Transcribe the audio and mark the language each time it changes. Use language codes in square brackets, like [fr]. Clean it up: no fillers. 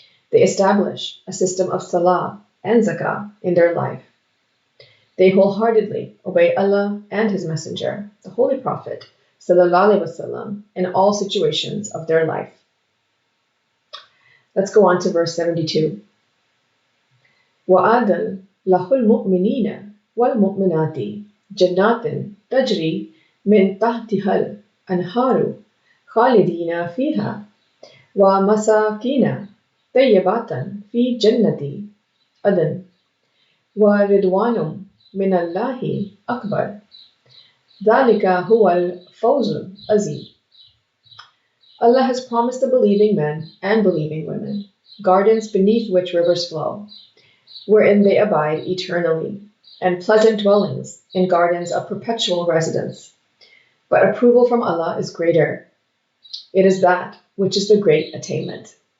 [en] They establish a system of salah and zakah in their life. They wholeheartedly obey Allah and His Messenger, the Holy Prophet, sallallahu alaihi wasallam, in all situations of their life. Let's go on to verse 72. [ar] وَعَدًا لَهُ الْمُؤْمِنِينَ وَالْمُؤْمِنَاتِ جَنَّاتٍ تَجْرِي من تحتها الأنهار خالدين فيها ومساكن طيبات في جنة عدن ورضوان من الله أكبر ذلك هو الفوز العظيم. [en] Allah has promised the believing men and believing women gardens beneath which rivers flow, wherein they abide eternally, and pleasant dwellings in gardens of perpetual residence. But approval from Allah is greater. It is that which is the great attainment.